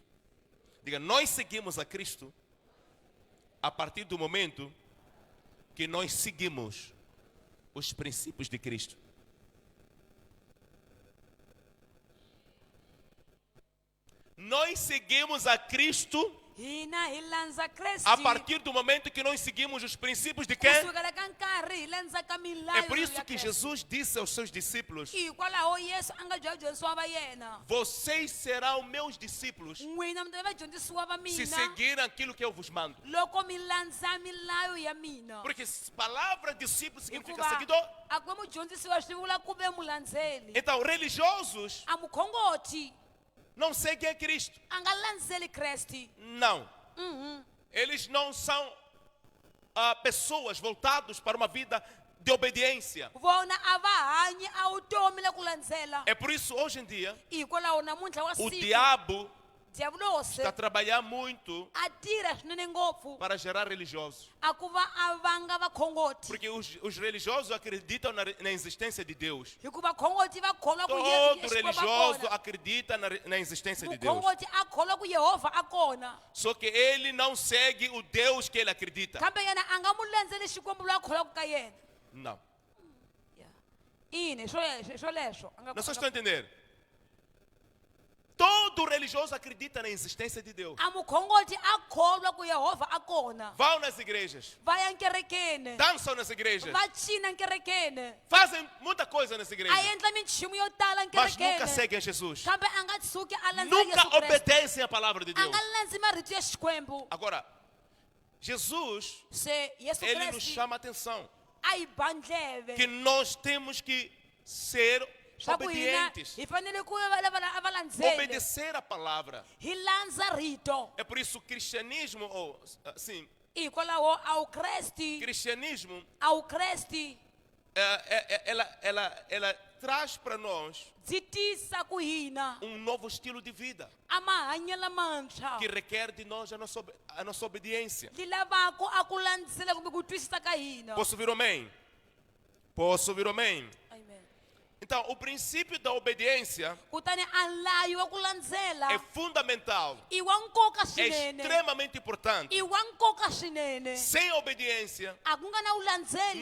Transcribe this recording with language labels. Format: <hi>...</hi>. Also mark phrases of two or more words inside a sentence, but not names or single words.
<pt>Diga, nós seguimos a Cristo a partir do momento que nós seguimos os princípios de Cristo. Nós seguimos a Cristo</pt> <ts>hina hi landza kresti</ts> <pt>a partir do momento que nós seguimos os princípios de quem?</pt> <ts>kusukela ka nkarhi hi landzaka</ts> <pt>É</pt> <ts>milayo</ts> <pt>por isso</pt> <ts>ya</ts> <pt>que</pt> <ts>Kreste.</ts> <pt>Jesus disse aos seus discípulos:</pt> <ts>hikwalaho yesu a nga byela vadyondzisiwa va yena</ts> <pt>vocês serão meus discípulos</pt> <ts>n'wina mi ta va vadyondzisiwa va</ts> <pt>se</pt> <ts>mina</ts> <pt>seguirem aquilo que eu vos mando.</pt> <ts>loko mi landza milayo ya mina</ts> <pt>Porque palavra discípulo significa</pt> <ts>hikuva</ts> <pt>seguidor.</pt> <ts>a ku ve mudyondzisiwa swi vula ku ve mulandzeli</ts> <pt>Então, religiosos</pt> <ts>a mukhongoti</ts> <pt>não seguem a Cristo.</pt> <ts>a nga landzeli kresti</ts> <pt>Não. Eles não são pessoas voltadas para uma vida de obediência.</pt> <ts>vona a va hanyi a vutomi le ku landzela</ts> <pt>É por isso, hoje em dia,</pt> <ts>hikwalaho namuntlha wa</ts> <pt>o</pt> <ts>siku</ts> <pt>diabo</pt> <ts>diavolose</ts> <pt>está a trabalhar muito</pt> <ts>a tirha swinene ngopfu</ts> <pt>para gerar religiosos.</pt> <ts>a ku va a vanga vakhongoti</ts> <pt>Porque os religiosos acreditam na existência de Deus.</pt> <ts>hikuva vakhongoti va kholwa ku</ts> <pt>Todo religioso acredita na existência de Deus.</pt> <ts>mukhongoti a kholwa ku yehovha a kona</ts> <pt>Só que ele não segue o Deus que ele acredita.</pt> <ts>kambe yena a nga mu landzeli xikwembu loyi a kholwaka ka yena</ts> <pt>Não.</pt> <ts>ina hi swoleswo a nga</ts> <pt>Não só</pt> <ts>kholwa-</ts> <pt>estou a entender. Todo religioso acredita na existência de Deus.</pt> <ts>a mukhongoti a kholwa ku yehovha a kona</ts> <pt>Vão nas igrejas,</pt> <ts>va ya nkerekeni</ts> <pt>dançam nas igrejas,</pt> <ts>va cina nkerekeni</ts> <pt>fazem muita coisa nas</pt> <ts>a</ts> <pt>igrejas,</pt> <ts>endla minchumu yo tala</ts> <pt>mas nunca</pt> <ts>nkerekeni</ts> <pt>seguem Jesus.</pt> <ts>kambe a nga tshuki a landza</ts> <pt>Nunca</pt> <ts>yesu kreste</ts> <pt>obedecem a palavra de</pt> <ts>a</ts> <pt>Deus.</pt> <ts>nga landzi marito ya xikwembu</ts> <pt>Agora, Jesus,</pt> <ts>se yesu</ts> <pt>ele nos</pt> <ts>kreste</ts> <pt>chama a atenção</pt> <ts>a hi ba ndleve</ts> <pt>que nós temos que ser</pt> <ts>swa ku hina</ts> <pt>obedientes,</pt> <ts>hi fanele ku va lava a va landzeli</ts> <pt>obedecer a palavra.</pt> <ts>hi landza rito</ts> <pt>É por isso o cristianismo, ou assim,</pt> <ts>hikwalaho a wu kresti</ts> <pt>cristianismo,</pt> <ts>a wu kresti</ts> <pt>ela traz para nós</pt> <ts>byi tisa ku hina</ts> <pt>novo estilo de vida</pt> <ts>a mahanyelo lamantshwa</ts> <pt>que requer de nós a nossa obediência.</pt> <ts>li lavaka a ku landzela kumbe ku twisisa ka hina</ts> <pt>Posso ouvir amém? Posso ouvir amém? Amen. Então, o princípio da obediência</pt> <ts>kutani a nlayo wa ku landzela</ts> <pt>é fundamental,</pt> <ts>i wa nkoka</ts> <pt>é</pt> <ts>swinene</ts> <pt>extremamente importante.</pt> <ts>i wa nkoka swinene</ts> <pt>Sem obediência,</pt> <ts>a ku nga na vulandzeli</ts>